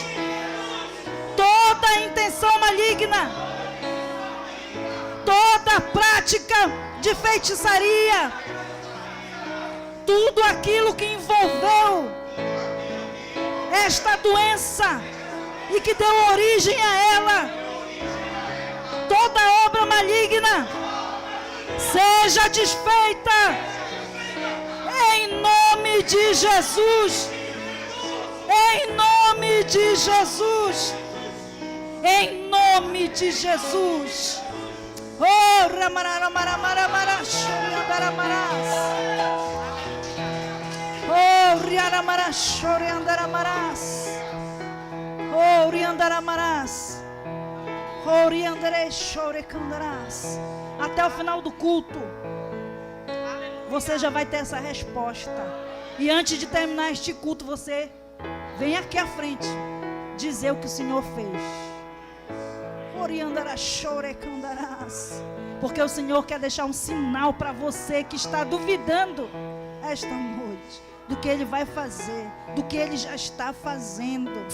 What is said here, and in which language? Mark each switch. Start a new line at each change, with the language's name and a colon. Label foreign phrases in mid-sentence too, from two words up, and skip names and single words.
Portuguese: Toda intenção maligna, toda prática de feitiçaria, tudo aquilo que envolveu esta doença e que deu origem a ela, toda obra maligna, seja desfeita, em nome de Jesus, em nome de Jesus, em nome de Jesus. Oh, ramaramaramaramarás, oh, riaramarás, oriandaramarás, oh, riandaramarás, oh, riandarás, orecandarás. Até o final do culto, você já vai ter essa resposta. E antes de terminar este culto, você vem aqui à frente dizer o que o Senhor fez. Porque o Senhor quer deixar um sinal para você que está duvidando esta noite do que Ele vai fazer, do que Ele já está fazendo.